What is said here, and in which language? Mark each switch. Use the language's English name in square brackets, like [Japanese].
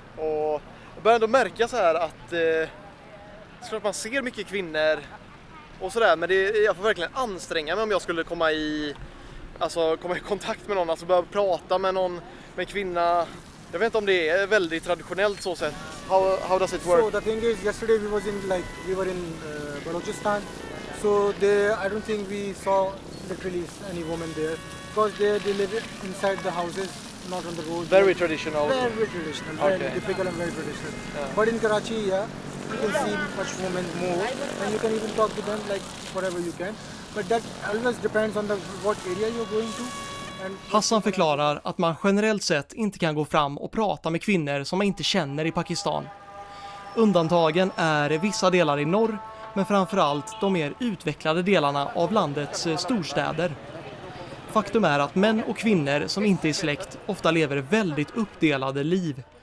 [Swedish] Och jag börjar ändå märka så här att att man ser mycket kvinnor och sådär, men jag får verkligen anstränga mig om jag skulle komma i kontakt med någon, alltså börja prata med någon, med kvinna. Jag vet inte om det är väldigt traditionellt så sett. [English] How does it work? So the thing is, yesterday we were in Balochistan. So I don't think we saw literally any woman there because they live inside the houses, not on the road. Very traditional. Very traditional, Okay. very typical and very traditional. But in Karachi, yeah, you can see much women more, and you can even talk to them like whatever you can. But that always depends on what area you're going to. And [Swedish] Hassan förklarar att man generellt sett inte kan gå fram och prata med kvinnor som man inte känner i Pakistan. Undantagen är vissa delar i norr, men framförallt de mer utvecklade delarna av landets storstäder. Faktum är att män och kvinnor som inte är släkt ofta lever väldigt uppdelade liv.